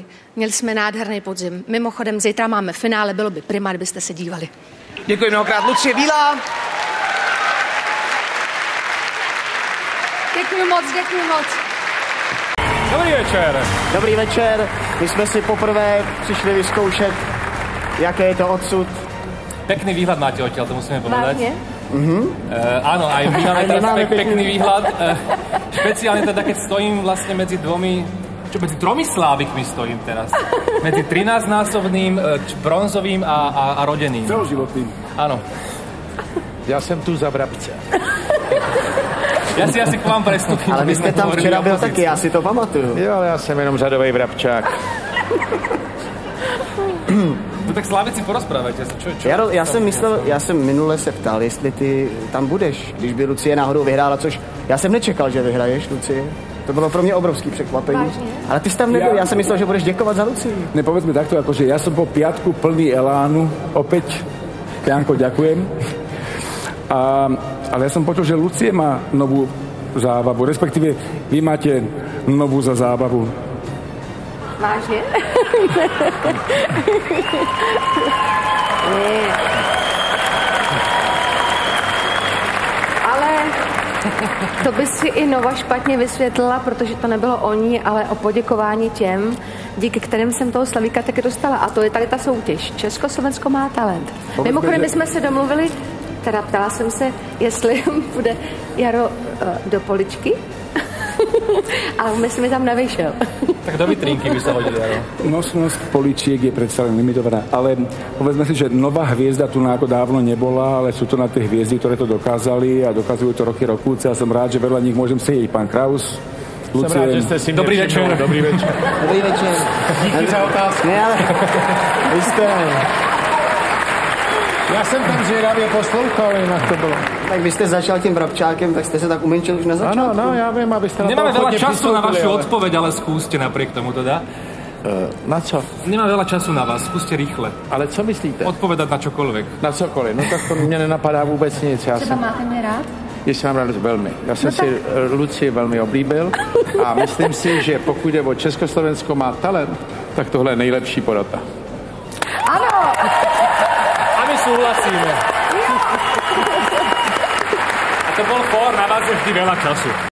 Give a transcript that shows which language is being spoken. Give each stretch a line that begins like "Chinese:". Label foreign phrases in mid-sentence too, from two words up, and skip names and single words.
Czech: Měli jsme nádherný podzim. Mimochodem, zítra máme finále, bylo by prima, kdybyste se dívali. Děkuji mnohokrát. Lucie Bílá. Děkuji moc. Dobrý večer. Dobrý večer. My jsme si poprvé přišli vyzkoušet, jaké je to odsud.
Slovak: Pekný výhľad máte odtiaľ, to musíme povedať. Vážne? Áno, aj my máme teraz pekný výhľad. Špeciálne teda, keď stojím vlastne medzi tromi slávikmi stojím teraz. Medzi 13-násobným, bronzovým a rodeným. Celoživotným. Áno.
Czech: Já jsem tu za Vrabce.
Slovak: Ja si asi k vám prestupím.
Czech: Ale vy jste tam včera byl taky, já si to pamatuju. Jo, ale já jsem jenom řadový Vrabčák.
Slovak: No tak slávici, porozprávajte se. Čo?
Czech: Já jsem minule se ptal, jestli ty tam budeš, když by Lucie náhodou vyhrála, což já jsem nečekal, že vyhraješ, Lucie. To bylo pro mě obrovský překvapení. Vážně? Ale ty jsi tam nebyl, já jsem myslel, že budeš děkovat za Lucii.
Slovak: Nepovedzme takto, akože ja som po piatku plný elánu, opäť, Janko, ďakujem. Ale ja som počul, že Lucie má novú zábavu, respektíve vy máte novú za zábavu.
Czech: Vážně? Ne. Ale to by si i Nova špatně vysvětlila, protože to nebylo o ní, ale o poděkování těm, díky kterým jsem toho Slavíka taky dostala. A to je tady ta soutěž. Československo má talent. Mimochodem, my jsme se domluvili, teda ptala jsem se, jestli bude Jaro do poličky. A myslím, že tam nevyšel.
Slovak: Tak do vitrinky by sa hodili, Jaro. Nosnosť poličiek je predsa len limitovaná, ale povedzme si, že nová hviezda tu ako dávno nebola, ale sú to na tie hviezdy, ktoré to dokázali a dokazujú to roky rokúce a som rád, že vedľa nich môžem sedieť. Pán Kraus, Lucie. Som rád, že ste si Dobrý večer. Dobrý večer.
Czech: Díky za otázku. Ne, ale vy jste...
Slovak: Ja som tam
Czech: zvědavě poslouchal, jinak to bylo. Tak vy jste začal tím Vrabčákem, tak jste se tak umenčil už na začátku.
Slovak: Áno, ja viem,
Czech: abyste na
Slovak: Nemáme to veľa času na vašu ale... odpoveď, ale skúste napriek tomu teda.
Czech: Na co?
Slovak: Nemám veľa času na vás, skúste rýchle.
Czech: Ale co myslíte?
Slovak: Odpovedať na čokoľvek.
Czech: Na cokoliv, no tak to mě nenapadá vůbec nic. Já Třeba máte mě rád? Jestli mám rád velmi. Já jsem si Lucii velmi oblíbil a myslím si, že pokud jde o Československo má talent, tak tohle je nejlepší porota. Ano!
Slovak: A my súhlasíme. A to bol fór, na vás je vždy veľa času.